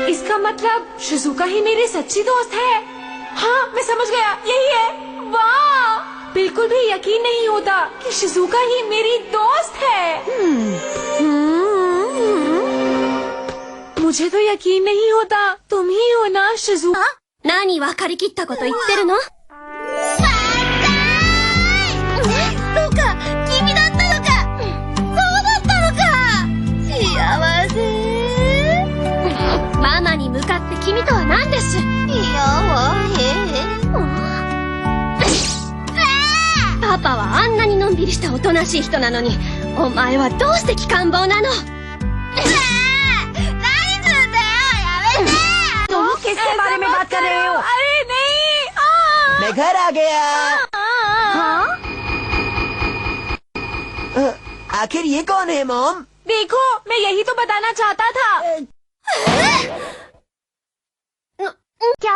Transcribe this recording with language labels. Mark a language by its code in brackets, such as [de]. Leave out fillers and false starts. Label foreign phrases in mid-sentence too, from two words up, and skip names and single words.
[hi] इसका मतलब शिजुका ही मेरी सच्ची दोस्त है। हाँ, मैं समझ गया, यही है। वाह, बिल्कुल भी यकीन नहीं होता कि शिजुका ही मेरी दोस्त है। मुझे तो यकीन नहीं होता, तुम ही हो ना शिजुका? [ja] 何分かりきったこと言ってるの？そうか、君だったのか。そうだったのか。幸せ。ママに向かって君とは何です？パパはあんなにのんびりしたおとなしい人なのに、お前はどうして機関棒なの？何すんだよ、やめて。 [hi] तुम किसके बारे में बात कर रहे हो? अरे नहीं। मैं घर आ गया। आखिर ये कौन है मॉम? देखो, मैं यही तो बताना चाहता था। क्या?